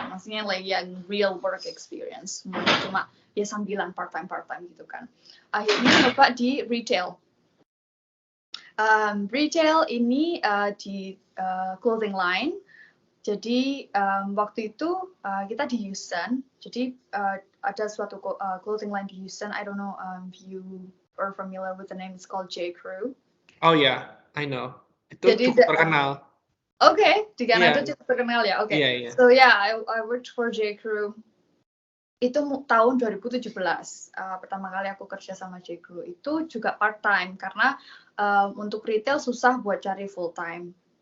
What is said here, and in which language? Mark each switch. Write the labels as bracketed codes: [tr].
[id] Maksudnya like yang [en] real work experience. [id] Cuma ya sambilan part-time gitu kan. Akhirnya nyoba di retail. Retail ini di clothing line. Jadi waktu itu kita di Houston. Jadi ada suatu clothing line di Houston. [en] I don't know if you are familiar with the name. It's called J. Crew. Oh yeah, I know. [id] Itu jadi, cukup terkenal. Di Kanada cukup terkenal ya. [en] Yeah. So yeah, I worked for J. Crew. [id] Itu tahun 2017. Pertama kali aku kerja sama J. Crew itu juga part time karena untuk retail susah buat cari full time.